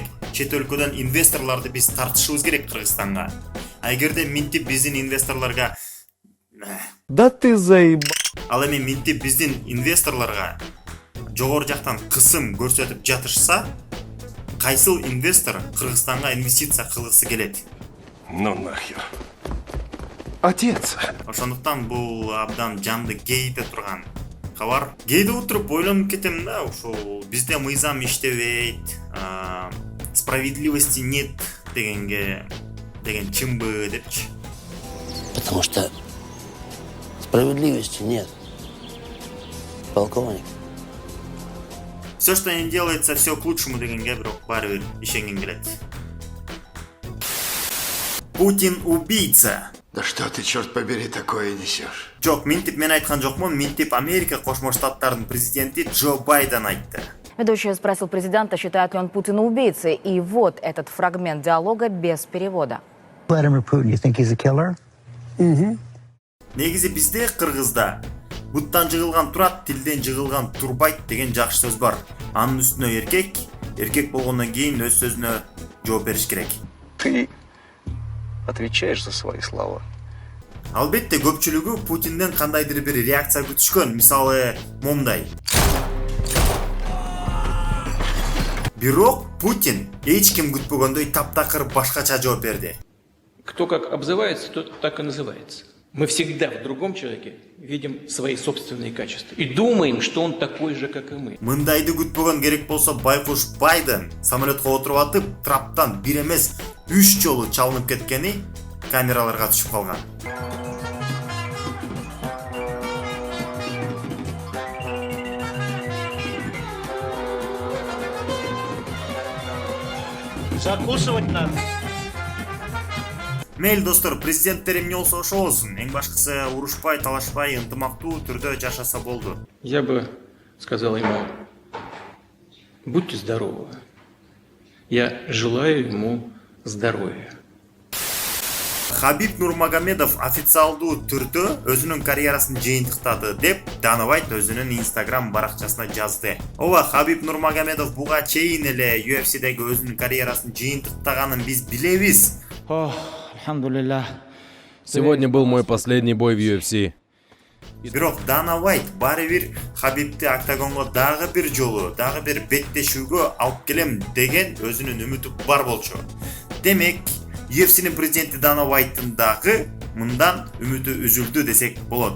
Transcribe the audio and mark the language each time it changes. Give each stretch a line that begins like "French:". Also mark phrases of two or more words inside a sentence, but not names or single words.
Kyrgyz: Чет өлкөдөн инвесторлорду биз тартышыбыз керек Кыргызстанга. Эгерде минтип биздин инвесторлорго
Russian: Да ты заеб...
Kyrgyz: ал эми минтип биздин инвесторлорго жогору жактан кысым көрсөтүп жатышса, кайсыл инвестор Кыргызстанга инвестиция кылгысы келет?
Russian: Ну нахер. Отец.
Kyrgyz: Ошондуктан бул абдан жанды кейите турган кабар. Кейде отуруп ойлонуп кетем да, ушул бизде мыйзам иштебейт,
Russian: справедливости нет
Kyrgyz: деген чынбы депчи.
Russian: Потому что справедливости нет, полковник. Все, что не делается, все к лучшему
Kyrgyz: дегенге бирок баары бир ишенген келет.
Russian: Путин убийца. Да что ты, черт побери, такое несешь?
Kyrgyz: Жок, минтип мен айткан жокмун, минтип Америка Кошмо Штаттарынын президенти Джо Байден айтты.
Russian: Ведущий спросил президента, считает ли он Путина убийцей. И вот этот фрагмент диалога без перевода.
English: Vladimir Putin, you think he's a killer?
Kyrgyz: Негизи бизде Кыргызда буттан жыгылган турат, тилден жыгылган турбайт деген жакшы сөз бар. Анын үстүнө эркек болгондон кийин өз сөзүнө жооп бериш керек.
Russian: Ты отвечаешь за свои слова.
Kyrgyz: Албетте көпчүлүгү Путинден кандайдыр бир реакция күтүшкөн, мисалы момундай. Бирок Путин эч ким күтпөгөндөй таптакыр башкача жооп берди.
Russian: Кто как обзывается, тот так и называется. Мы всегда в другом человеке видим свои собственные качества и думаем, что он такой же, как и мы.
Kyrgyz: Мындайды күтпөгөн керек болсо байкуш Байден самолетко отуруп атып, траптан бир эмес 3 жолу чалынып кеткени камераларга түшүп калган.
Russian: Закусывать надо.
Kyrgyz: Мейл достор, президенттер эмне болсо ошо болсун. Эң башкысы урушпай, талашпай, ынтымактуу түрдө жашаса болду.
Russian: Я бы сказал ему, будьте здоровы. Я желаю ему здоровья.
Kyrgyz: Хабиб Нурмагомедов официалдуу түрдө өзүнүн карьерасын жыйынтыктады деп Дана Уайт өзүнүн Instagram баракчасына жазды. Ооба, Хабиб Нурмагомедов буга чейин эле UFC'деги өзүнүн карьерасын жыйынтыктаганын биз билебиз.
Russian: Сегодня был мой последний бой в UFC.
Kyrgyz: Бирок Дана Уайт баары бир Хабибти октагонго дагы бир жолу, дагы бир беттешүүгө алып келем деген өзүнүн үмүтү бар болчу. Демек, UFC'нин президенти Дана Уайттын дагы мындан үмүтү үзүлдү десек болот.